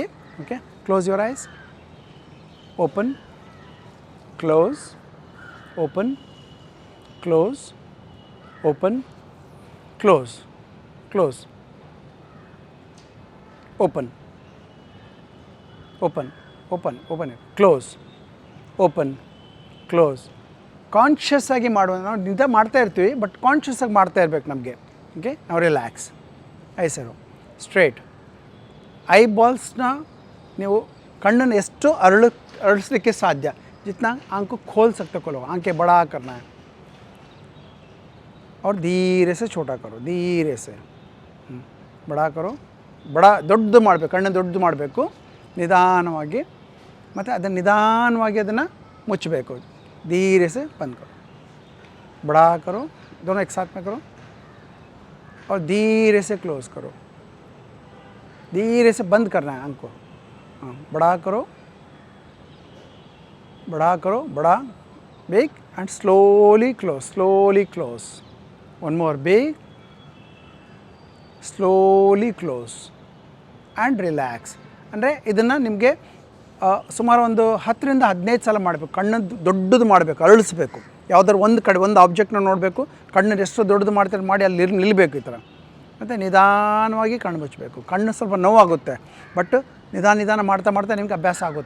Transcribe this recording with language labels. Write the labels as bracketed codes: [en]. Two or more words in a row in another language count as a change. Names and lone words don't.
[en] Okay, close your eyes, open, close, open, close, open, close, close, open, open, open, open, close, open, close. [kn] ಕಾನ್ಷಿಯಸ್ ಆಗಿ ಮಾಡುವ, ನಾವು ನಿದ್ದೆ ಮಾಡ್ತಾ ಇರ್ತೀವಿ, ಬಟ್ ಕಾನ್ಷಿಯಸ್ ಆಗಿ ಮಾಡ್ತಾ ಇರ್ಬೇಕು ನಮಗೆ. ಓಕೆ, ನಾವು ರಿಲ್ಯಾಕ್ಸ್, ಐಸರು ಸ್ಟ್ರೇಟ್. ಐಬಾಲ್ಸ್ನ ನೀವು ಕಣ್ಣನ್ನು ಎಷ್ಟು ಅರಳಿಸ್ಲಿಕ್ಕೆ [hi] साध्य, जितना आँख को खोल सकते खोलो. आँखें बड़ा करना है और धीरे से छोटा करो, धीरे से बड़ा करो. [kn] ಬಡ ದೊಡ್ಡದು ಮಾಡಬೇಕು, ಕಣ್ಣು ದೊಡ್ಡದು ಮಾಡಬೇಕು ನಿಧಾನವಾಗಿ. ಮತ್ತು ಅದನ್ನು ನಿಧಾನವಾಗಿ ಅದನ್ನು ಮುಚ್ಚಬೇಕು. [hi] धीरे से बंद करो, बड़ा करो, दोनों एक साथ में करो और धीरे से क्लोज करो. धीरे से बंद करना है आँख को. हाँ, बड़ा करो, बड़ा करो, बड़ा, [en] big and slowly close, slowly close. One more big, slowly close and relax. [kn] ಅಂದರೆ ಇದನ್ನು ನಿಮಗೆ ಸುಮಾರು ಒಂದು 10-15 ಸಲ ಮಾಡಬೇಕು. ಕಣ್ಣನ್ನು ದೊಡ್ಡದು ಮಾಡಬೇಕು, ಅರಳಿಸ್ಬೇಕು. ಯಾವುದಾದ್ರು ಒಂದು ಕಡೆ ಒಂದು ಆಬ್ಜೆಕ್ಟ್ನ ನೋಡಬೇಕು, ಕಣ್ಣನ್ನು ಎಷ್ಟು ದೊಡ್ಡದು ಮಾಡ್ತಾರೆ ಮಾಡಿ ಅಲ್ಲಿ ನಿಲ್ಲಬೇಕು ಈ ಥರ. ಮತ್ತು ನಿಧಾನವಾಗಿ ಕಣ್ಣು ಮುಚ್ಚಬೇಕು. ಕಣ್ಣು ಸ್ವಲ್ಪ ನೋವಾಗುತ್ತೆ, ಬಟ್ ನಿಧಾನ ಮಾಡ್ತಾ ನಿಮಗೆ ಅಭ್ಯಾಸ ಆಗುತ್ತೆ.